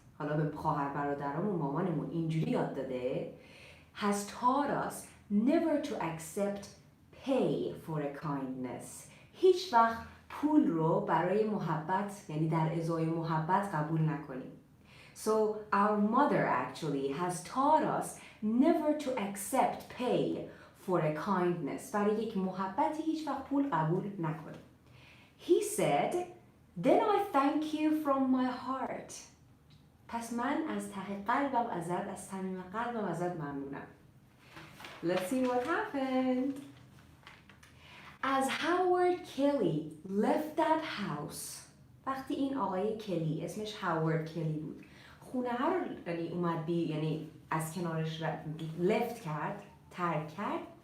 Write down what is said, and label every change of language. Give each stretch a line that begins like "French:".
Persian: حالا به خواهر برادرامون مامانمون اینجوری یاد داده
English: has taught us never to accept pay for a kindness.
Persian: هیچ وقت پول رو برای محبت، یعنی در ازای محبت قبول نکنیم.
English: So our mother actually has taught us never to accept pay for a kindness.
Persian: برای یک محبتی هیچ وقت پول قبول نکنیم.
English: He said, then I thank you from my heart.
Persian: پس من از ته قلبم ازت، از صمیم قلبم ازت ممنونم.
English: Let's see what happened. As Howard Kelly left that house.
Persian: وقتی این آقای کلی، اسمش هاوارد کلی بود، خونه ها رو یعنی اومد یعنی از کنارش left کرد، ترک کرد.